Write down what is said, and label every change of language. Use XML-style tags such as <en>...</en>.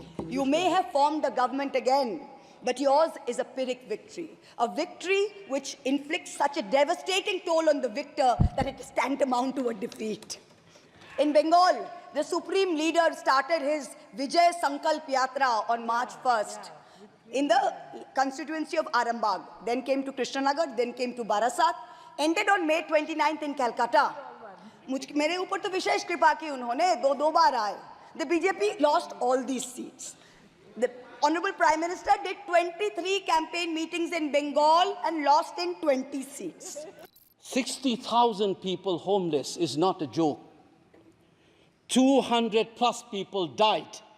<en>You may have formed a government again, but yours is a Pyrrhic victory, a victory which inflicts such a devastating toll on the victor that it is tantamount to a defeat. In Bengal, the supreme leader started his Vijay Sankalp Yatra on March 1st in the constituency of Arambagh, then came to Krishnanagar, then came to Barasat, ended on May 29th in Calcutta.</en> <hi>मेरे ऊपर तो विशेष कृपा की उन्होंने दो बार आए.</hi> <en>The BJP lost all these seats. The Honorable Prime Minister did 23 campaign meetings in Bengal and lost in 20 seats. 60,000 people homeless is not a joke. 200 plus people died.</en>